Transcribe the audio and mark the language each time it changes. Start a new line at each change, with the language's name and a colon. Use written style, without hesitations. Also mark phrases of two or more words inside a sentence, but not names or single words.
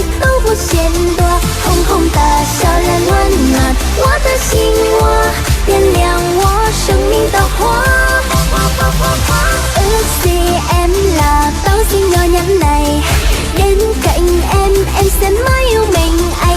Chinese: 都不嫌多，红红的笑脸温暖我的心窝，点亮我生命的火。
Vietnamese: Ước gì em là táo xinh nhỏ nhắn này, đến cạnh em sẽ mãi yêu mình anh.